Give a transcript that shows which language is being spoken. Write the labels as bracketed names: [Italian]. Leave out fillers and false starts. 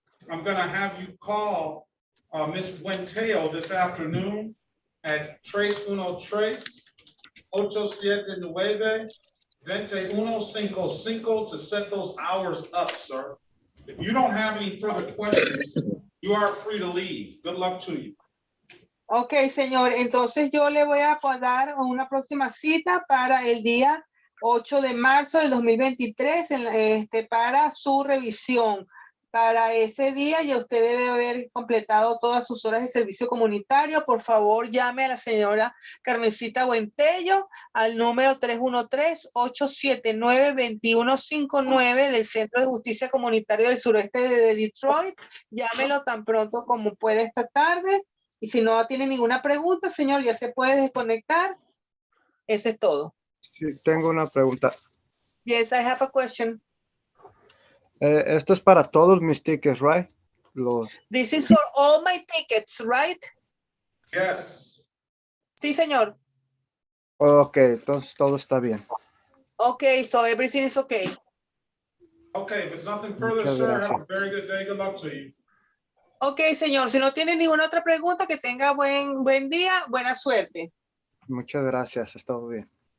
[English] I'm going to have you call Ms. Buenteo this afternoon at 313-879-2155 to set those hours up, sir. If you don't have any further questions, you are free to leave. Good luck to you. [Spanish] Ok, señor, entonces yo le voy a dar una próxima cita para el día 8 de marzo del 2023 para su revisión. Para ese día ya usted debe haber completado todas sus horas de servicio comunitario. Por favor, llame a la señora Carmencita Buentello al número 313-879-2159 del Centro de Justicia Comunitario del Sureste de Detroit. Llámelo tan pronto como pueda esta tarde. Y si no tiene ninguna pregunta, señor, ya se puede desconectar. Eso es todo. Sí, tengo una pregunta. [English] Yes, I have a question. [Spanish] Esto es para todos mis tickets, [English] right? This is for all my tickets, right? Yes. [Spanish] Sí, señor. Ok, entonces todo está bien. [English] Okay, so everything is okay. Okay, if it's nothing further, [Spanish] Muchas [English] sir, [Spanish] gracias. [English] have a very good day. Good luck to you. [Spanish] Ok, señor, si no tiene ninguna otra pregunta, que tenga buen día, buena suerte. Muchas gracias, está bien.